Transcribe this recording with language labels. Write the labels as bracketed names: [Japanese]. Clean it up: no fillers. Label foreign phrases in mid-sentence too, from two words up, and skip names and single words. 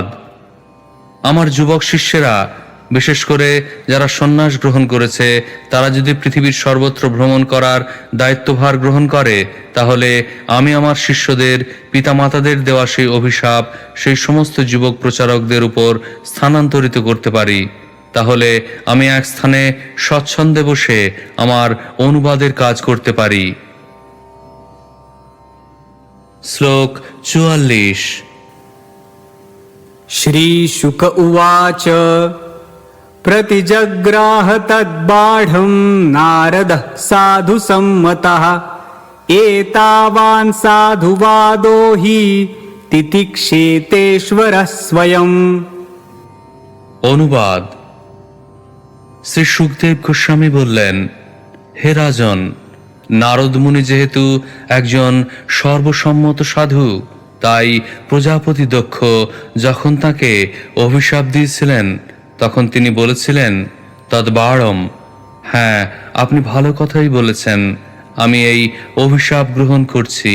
[Bangla] আমার যুবক শিষ্যেরা, বিশেষ করে যারা সন্ন্যাস গ্রহণ করেছে, তারা যদি পৃথিবীর সর্বত্র ভ্রমণ করার দায়িত্বভার গ্রহণ করে, তাহলে আমি আমার শিষ্যদের পিতামাতাদের দেওয়া সেই অভিশাপ সেই সমস্ত যুবক প্রচারকদের উপর স্থানান্তরিত করতে পারি। তাহলে আমি এক স্থানে স্বচ্ছন্দে বসে আমার অনুবাদের কাজ করতে পারি। শ্লোক 44। [Sanskrit] श्रीशुक उवाच प्रतिजग्राह तद्बाढं नारदः साधु सम्मतः एतावान् साधुवादो हि तितिक्षेतेश्वरः स्वयं। [Bangla] অনুবাদ। শ্রী সুখদেব গোস্বামী বললেন, হে রাজন, নারদ মুনি যেহেতু একজন সর্বসম্মত সাধু, তাই প্রজাপতি দক্ষ যখন তাকে অভিশাপ দিয়েছিলেন, তখন তিনি বলেছিলেন, তদ্বারম, হ্যাঁ, আপনি ভালো কথাই বলেছেন, আমি এই অভিশাপ গ্রহণ করছি।